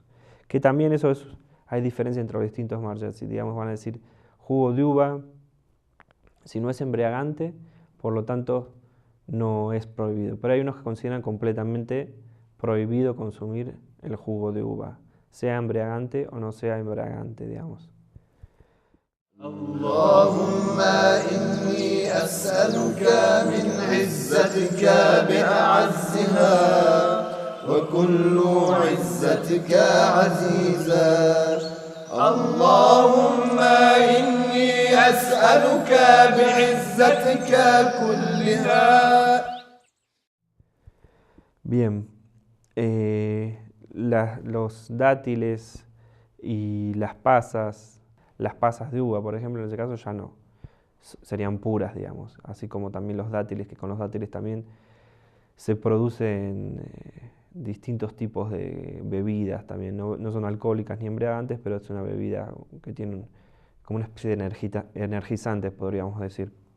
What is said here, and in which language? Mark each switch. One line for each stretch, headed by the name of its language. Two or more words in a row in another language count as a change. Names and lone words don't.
Spanish: Que también hay diferencia entre los distintos marjas, si digamos van a decir jugo de uva, si no es embriagante, por lo tanto no es prohibido. Pero hay unos que consideran completamente prohibido consumir el jugo de uva, sea embriagante o no sea embriagante, digamos.
Arabic: اللهم إني أسألك من عزتك بأعزها وكل عزتك عزيزا اللهم إني أسألك بعزتك كلها.
Spanish: Bien, los dátiles y las pasas de uva, por ejemplo, en ese caso ya no, serían puras, digamos, así como también los dátiles, que con los dátiles también se producen distintos tipos de bebidas también, no son alcohólicas ni embriagantes, pero es una bebida que tiene como una especie de energizante, podríamos decir.